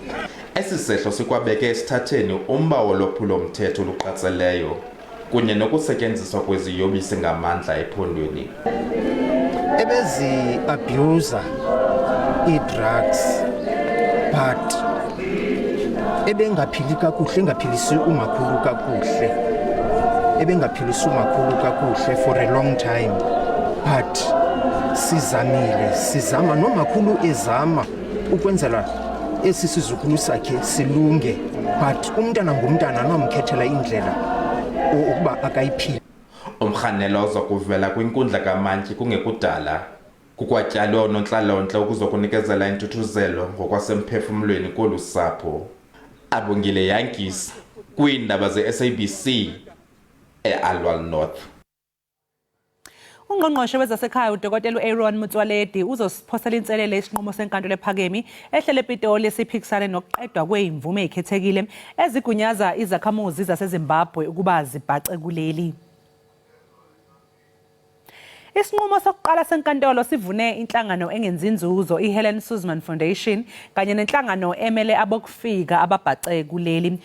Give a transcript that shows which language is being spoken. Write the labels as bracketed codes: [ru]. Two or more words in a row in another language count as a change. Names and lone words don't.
[xh] Esi sehlo sikwabeke esithatheni umba wolwaphulo-mthetho oluqatseleyo kunye nokusetyenziswa kweziyobisi ngamandla ephondweni. Ebezi-abuser i-drugs but ebengaphili kakuhle, engaphilisi umakhulu kakuhle, ebengaphilisi umakhulu kakuhle [en] for a long time, [xh] but sizama nomakhulu ezama ukwenzela esi sizukulu sakhe silunge, but umntana ngumntana nomkhethela indlela ukuba akayiphile. Umrhanelwa uzokuvela kwinkundla kamantyi kungekudala kukwatyalwe oonontlalontle ukuzokunikezela intuthuzelo ngokwasemphefumlweni kolu sapho. Abongile Yankees kwiindaba ze-SABC eAlwal North. [zu] Ungqongqoshe wezasekhaya uDokotela Aaron Motsoaledi uzosiphosela inselele isinqumo senkantolo ephakeme ehlele ePitoli esiphikisane nokuqedwa kwezimvume ezikhethekile ezigunyaza izakhamuzi zaseZimbabwe ukuba zibhace kuleli. Isinqumo sokuqala senkantolo sivune inhlangano engenzi inzuzo iHelen Suzman Foundation kanye nenhlangano emele abokufika ababhace kuleli.